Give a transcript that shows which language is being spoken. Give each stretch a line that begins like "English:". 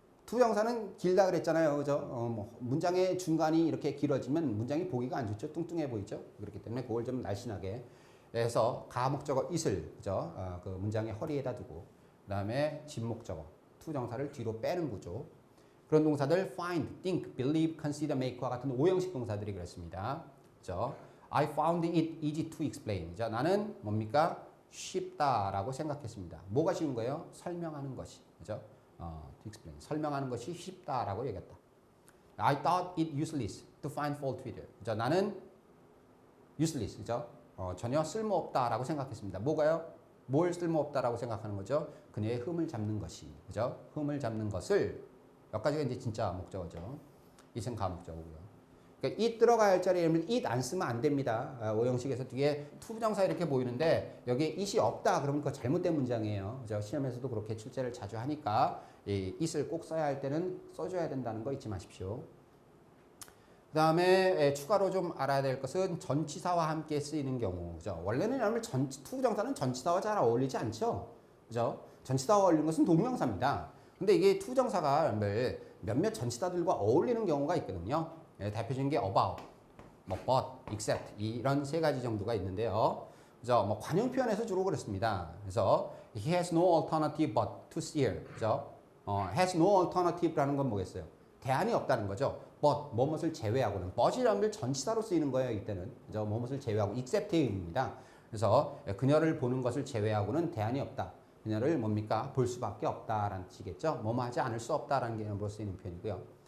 Korean: 투부정사는 길다 그랬잖아요. 그죠? 뭐 문장의 중간이 이렇게 길어지면 문장이 보기가 안 좋죠. 뚱뚱해 보이죠. 그렇기 때문에 그걸 좀 날씬하게 해서 가목적어 it을, 그죠? 그 문장의 허리에다 두고, 그 다음에 진목적어, 투부정사를 뒤로 빼는 구조. 그런 동사들 find, think, believe, consider, make와 같은 오형식 동사들이 그렇습니다. 그죠?
English: I found it easy to explain.
Korean: 자, 나는 뭡니까? 쉽다라고 생각했습니다. 뭐가 쉬운 거예요? 설명하는 것이. 그죠?
English: to explain.
Korean: 설명하는 것이 쉽다라고 얘기했다.
English: I thought it useless to find fault with it.
Korean: 그죠? 나는 useless. 그죠? 전혀 쓸모없다라고 생각했습니다. 뭐가요? 뭘 쓸모없다라고 생각하는 거죠? 그녀의 흠을 잡는 것이. 그죠? 흠을 잡는 것을, 여기까지가 이제 진짜 목적어죠. it은 가목적어고요. 그러니까 it 들어가야 할 자리에 it 안 쓰면 안 됩니다. 오형식에서 뒤에 투부정사 이렇게 보이는데 여기에 it이 없다 그러면 그거 잘못된 문장이에요. 그죠? 시험에서도 그렇게 출제를 자주 하니까 이 it을 꼭 써야 할 때는 써줘야 된다는 거 잊지 마십시오. 그 다음에 추가로 좀 알아야 될 것은 전치사와 함께 쓰이는 경우. 그죠? 원래는 여러분 투부정사는 전치사와 잘 어울리지 않죠. 그죠? 전치사와 어울리는 것은 동명사입니다. 근데 이게 투부정사가 몇몇 전치사들과 어울리는 경우가 있거든요. 대표적인 게 about, 뭐 but, except 이런 세 가지 정도가 있는데요. 그죠? 뭐 관용 표현에서 주로 그렇습니다. 그래서
English: he has no alternative but to steer.
Korean: 그죠? has no alternative라는 건 뭐겠어요? 대안이 없다는 거죠. but 뭐뭇을 제외하고는 but이라는 전치사로 쓰이는 거예요. 이때는 그죠? 뭐뭇을 제외하고 except의 의미입니다. 그래서 그녀를 보는 것을 제외하고는 대안이 없다. 그녀를 뭡니까? 볼 수밖에 없다라는 뜻이겠죠. 뭐뭐 하지 않을 수 없다라는 개념으로 쓰이는 표현이고요.